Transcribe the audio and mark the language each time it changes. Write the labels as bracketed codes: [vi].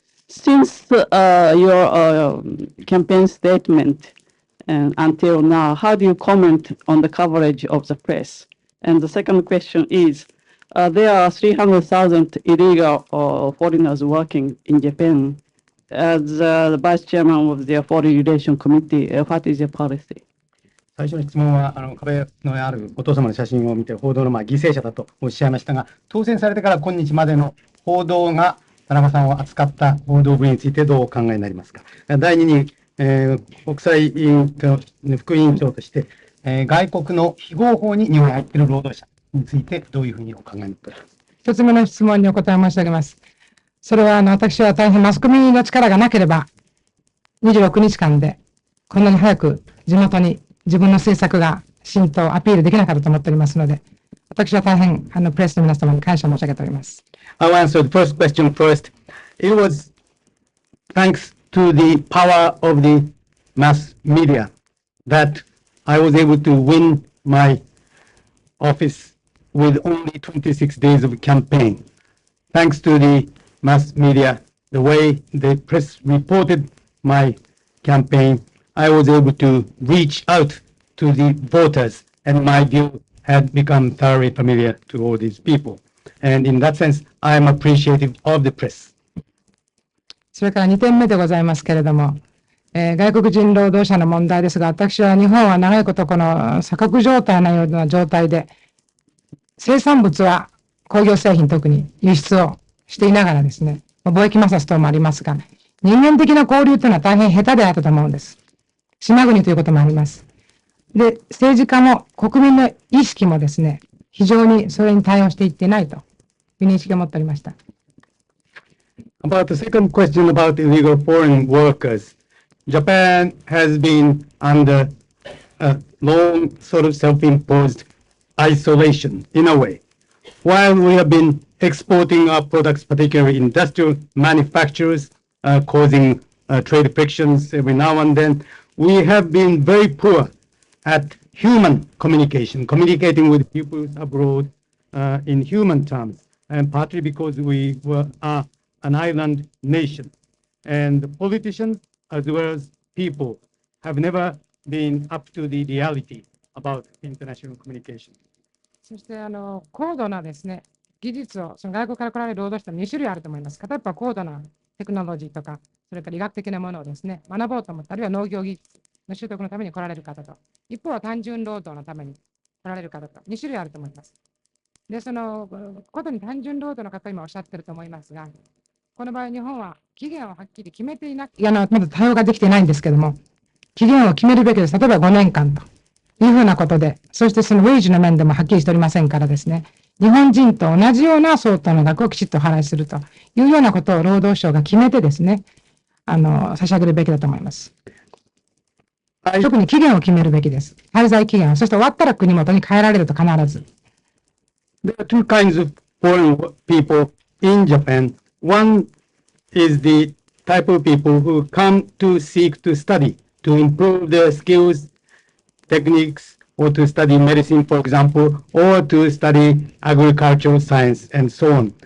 [en] Since your campaign statement and until now, how do you comment on the coverage of the press? And the second question is, there are 300,000 illegal foreigners working in Japan. As the vice chairman of the Foreign Relations Committee, what is your policy? [ja] 最初の質問は壁のあるお父様の写真を見て報道の犠牲者だとおっしゃいましたが、当選されてから今日までの報道が田中さんを扱った報道部についてどうお考えになりますか。第2に、国際委員会副委員長として、外国の非合法に日本に入っている労働者についてどういうふうにお考えになっていますか。一つ目の質問にお答え申し上げます。それは私は大変マスコミの力がなければ、26日間でこんなに早く地元に自分の政策が浸透、アピールできなかったと思っておりますので、私は大変プレスの皆様に感謝申し上げております。 [en] I'll answer the first question first. It was thanks to the power of the mass media that I was able to win my office with only 26 days of campaign. Thanks to the mass media, the way the press reported my campaign, I was able to reach out to the voters, and my view had become thoroughly familiar to all these people. And in that sense, I am appreciative of the press. [ja] それから2点目でございますけれども、外国人労働者の問題ですが、私は日本は長いことこの鎖国状態のような状態で、生産物は工業製品特に輸出をしていながらですね、貿易摩擦等もありますが、人間的な交流というのは大変下手であったと思うんです。島国ということもあります。で、政治家も国民の意識もですね、非常にそれに対応していっていないという認識を持っておりました。 [en] About the second question about illegal foreign workers, Japan has been under a long sort of self-imposed isolation in a way. While we have been exporting our products, particularly industrial manufacturers, causing trade frictions every now and then, we have been very poor at human communication, communicating with people abroad in human terms, and partly because we are an island nation. And the politicians, as well as people, have never been up to the reality about international communication. [ja] そして高度なですね、技術を、その外国から来られる労働者は2種類あると思います。片っぽは高度なテクノロジーとか、それから医学的なものをですね、学ぼうと思った、あるいは農業技術の習得のために来られる方と、一方は単純労働のために来られる方と、2種類あると思います。で、そのことに単純労働の方、今おっしゃってると思いますが、この場合、日本は期限をはっきり決めていなくて、まだ対応ができていないんですけども、期限を決めるべきです。例えば5年間というふうなことで、そしてそのウェイジの面でもはっきりしておりませんからですね、日本人と同じような相当の額をきちっとお払いするというようなことを労働省が決めてですね、差し上げるべきだと思います。特に期限を決めるべきです。滞在期限を。そして終わったら国元に帰られると必ず。 [en] There are two kinds of foreign people in Japan. One is the type of people who come to seek to study, to improve their skills, techniques, or to study medicine, for example, or to study agricultural science, and so on.